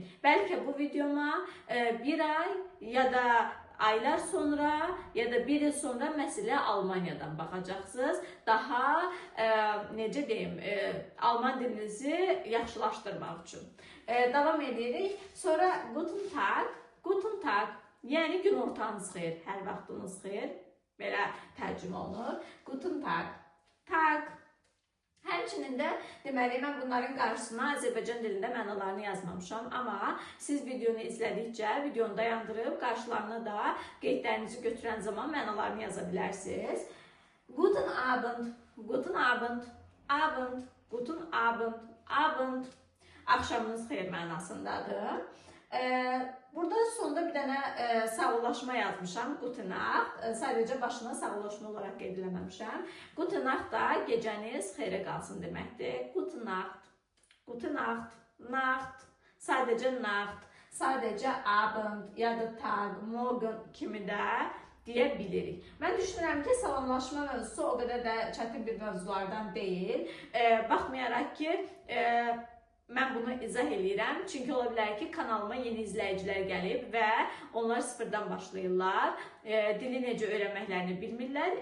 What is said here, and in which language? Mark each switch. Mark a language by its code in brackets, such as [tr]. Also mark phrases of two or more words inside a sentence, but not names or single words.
[az] Bəlkə bu videoma bir ay ya da aylar sonra ya da bir il sonra məsələ Almaniyadan baxacaqsınız. Daha, necə deyim, Alman dilinizi yaxşılaşdırmaq üçün. Davam edirik. Sonra [de] guten Tag, guten Tag, [az] yəni gün ortanız xeyir, hər vaxtınız xeyir. belə tərcümə olunur. [de] Guten Tag. Tag. [az] Həmçinin də deməli mən bunların qarşısına Azərbaycan dilində mənalarını yazmamışam, amma siz videonu izlədikcə videonu dayandırıb qarşılarına da qeydlərinizi götürən zaman mənalarını yaza bilərsiniz. [de] Guten Abend, guten Abend, Abend, guten Abend, Abend. [az] Axşamınız xeyir mənasındadır. Burada sonda bir dənə sağollaşma yazmışam, [de] Guten Nacht. [az] Sadəcə başına sağollaşma olaraq qeyd eləməmişəm. [de] Guten Nacht [az] da gecəniz xeyrə qalsın deməkdir. [de] Guten Nacht, Guten Nacht, Nacht, [az] sadəcə Nacht, sadəcə Abend ya da [de] Tag, Morgen [az] kimi də deyə bilirik. Mən düşünürəm ki, salamlaşma mövzusu o qədər də çətin bir mövzulardan deyil. Baxmayaraq ki, mən bunu izah edirəm, çünki ola bilər ki, kanalıma yeni izləyicilər gəlib və onlar sıfırdan başlayırlar, dili necə öyrənməklərini bilmirlər.